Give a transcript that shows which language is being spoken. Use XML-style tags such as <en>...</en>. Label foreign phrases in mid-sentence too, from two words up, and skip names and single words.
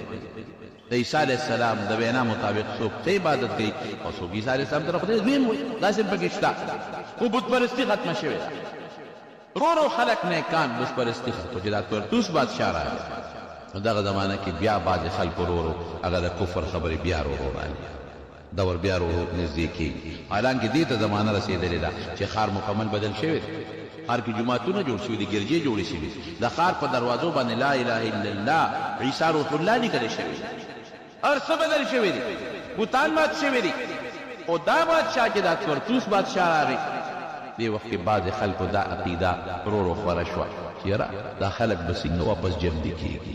<ps>د عیسی</ps> <ar>علیه السلام</ar> <ps>د وینا مطابق څوک څه عبادت کوي او څوک عیسی</ps> <ar>علیه السلام</ar> <ps>ته خدای زویم وایي، داسې پکې شته. خو بت پرستي ختمه شوې ده، رو رو خلک نیکان بت پرستي ختمه. چې دا تورتوس بادشاه راغی نو دغه زمانه کې بیا بعضې خلکو رو رو هغه د کفر خبرې بیا رو رو راغلي، دور بیا رو رو نږدې کېږي. حالانکې دې ته زمانه رسېدلې ده چې ښار مکمل بدل شوی دی، ښار کې جوماتونه جوړ شوي دي، ګرجې جوړې شوي دي، د ښار په دروازو باندې</ps> <ar>لا اله الا الله عیسی روح الله</ar> <ps>لیکلی شوی دی، هر څه بدل شوي دي، بوتان مات شوي دي. او دا بادشاه چې دا تورتوس بادشاه راغی، دې وخت کې بعضې خلکو دا عقیده رو رو خوره شوه چې یاره دا خلک به څنګه واپس جمدي کېږي.</ps>